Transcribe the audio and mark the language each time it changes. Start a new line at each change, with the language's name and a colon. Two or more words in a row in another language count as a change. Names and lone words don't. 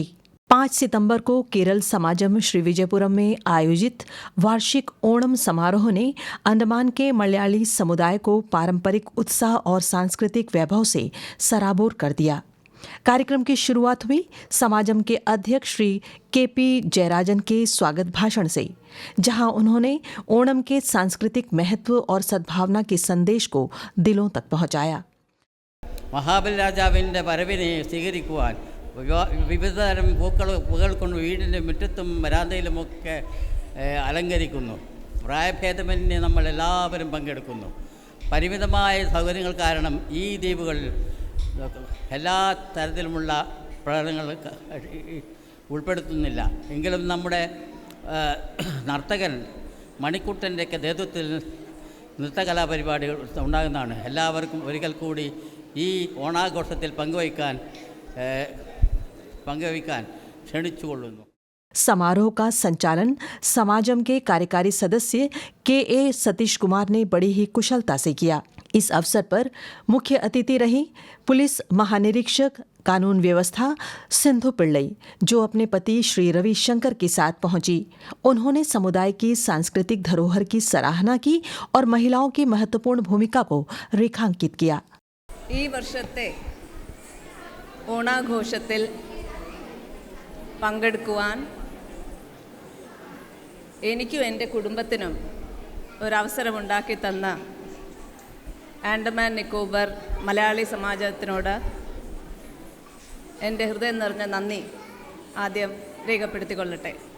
Hindi: 5 सितंबर को केरल समाजम श्री विजयपुरम में आयोजित वार्षिक ओणम समारोह ने अंडमान के मलयाली समुदाय को पारंपरिक उत्साह और सांस्कृतिक वैभव से सराबोर कर दिया। कार्यक्रम की शुरुआत हुई समाजम के अध्यक्ष श्री के.पी. जयराजन के स्वागत भाषण से, जहां उन्होंने ओणम के सांस्कृतिक महत्व और सद्भावना के संदेश को दिलों तक पहुंचाया।
Malayalam: മഹാബലി രാജാവിൻ്റെ വരവിനെ സ്വീകരിക്കുവാൻ വിവിധതരം പൂക്കൾ കൊണ്ട് വീടിൻ്റെ മുറ്റത്തും വരാന്തയിലുമൊക്കെ അലങ്കരിക്കുന്നു. പ്രായഭേദമന്യേ നമ്മളെല്ലാവരും പങ്കെടുക്കുന്നു. പരിമിതമായ സൗകര്യങ്ങൾ കാരണം ഈ ദ്വീപുകളിൽ എല്ലാ തരത്തിലുമുള്ള പ്രകടനങ്ങൾ ഉൾപ്പെടുത്തുന്നില്ല. എങ്കിലും നമ്മുടെ നർത്തകൻ മണിക്കുട്ടൻ്റെയൊക്കെ നേതൃത്വത്തിൽ നൃത്തകലാപരിപാടികൾ ഉണ്ടാകുന്നതാണ്. എല്ലാവർക്കും ഒരിക്കൽ കൂടി ഈ ഓണാഘോഷത്തിൽ പങ്കുവയ്ക്കാൻ ക്ഷണിച്ചുകൊള്ളുന്നു.
Hindi: समारोह का संचालन समाजम के कार्यकारी सदस्य के.ए. सतीश कुमार ने बड़ी ही कुशलता से किया। इस अवसर पर मुख्य अतिथि रही पुलिस महानिरीक्षक कानून व्यवस्था सिंधु पिल्लई, जो अपने पति श्री रविशंकर के साथ पहुंची। उन्होंने समुदाय की सांस्कृतिक धरोहर की सराहना की और महिलाओं की महत्वपूर्ण भूमिका को रेखांकित किया।
Malayalam: ഈ വർഷത്തെ ഓണാഘോഷത്തിൽ പങ്കെടുക്കുവാൻ എനിക്കും എൻ്റെ കുടുംബത്തിനും ഒരവസരമുണ്ടാക്കി തന്ന ആൻഡമാൻ നിക്കോബർ മലയാളി സമാജത്തിനോട് എൻ്റെ ഹൃദയം നിറഞ്ഞ നന്ദി ആദ്യം രേഖപ്പെടുത്തിക്കൊള്ളട്ടെ.